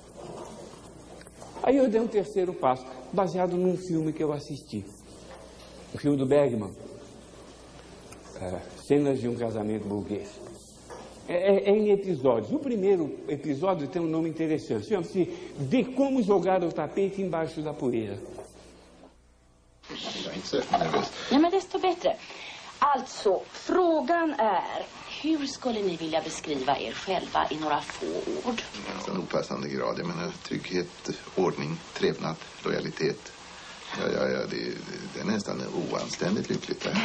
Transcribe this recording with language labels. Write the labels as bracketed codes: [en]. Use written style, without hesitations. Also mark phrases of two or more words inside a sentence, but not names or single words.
[pt] Aí eu dei um terceiro passo, baseado num filme que eu assisti. O filme do Bergman. Cenas de um casamento burguês. É em episódios. O primeiro episódio tem um nome interessante. Chama-se De Como Jogar o Tapete Embaixo da Poeira. [sv] Ja, men desto bättre. Alltså, frågan är, hur skulle ni vilja beskriva er själva i några få ord? En opassande grad. Jag menar, trygghet, ordning, trevnad, lojalitet. Ja, det är nästan oanständigt lyckligt där.